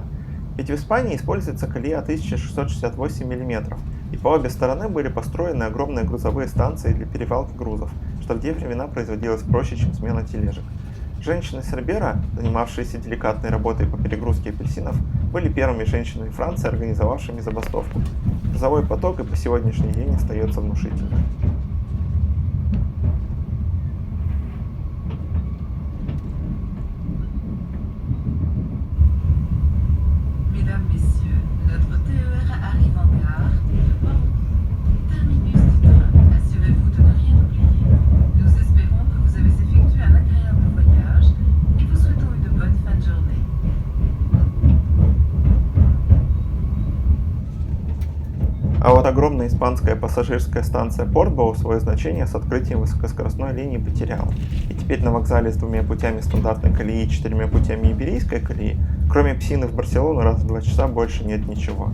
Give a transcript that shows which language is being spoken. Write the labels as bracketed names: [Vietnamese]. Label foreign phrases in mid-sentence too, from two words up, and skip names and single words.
[Russian] Ведь в Испании используется колея 1668 мм, и по обе стороны были построены огромные грузовые станции для перевалки грузов, что в те времена производилось проще, чем смена тележек. Женщины Сербера, занимавшиеся деликатной работой по перегрузке апельсинов, были первыми женщинами Франции, организовавшими забастовку. Грузовой поток и по сегодняшний день остается внушительным. [French] Mesdames, Messieurs, notre TER arrive en gare. Bon, terminus du train. Assurez-vous de ne rien oublier. Nous espérons que vous avez effectué un agréable voyage et vous souhaitons une bonne fin de journée. [Russian] А вот огромная испанская пассажирская станция Портбоу свое значение с открытием высокоскоростной линии потеряла. И теперь на вокзале с двумя путями стандартной колеи и четырьмя путями иберийской колеи, кроме Псины в Барселону раз в 2 часа больше нет ничего.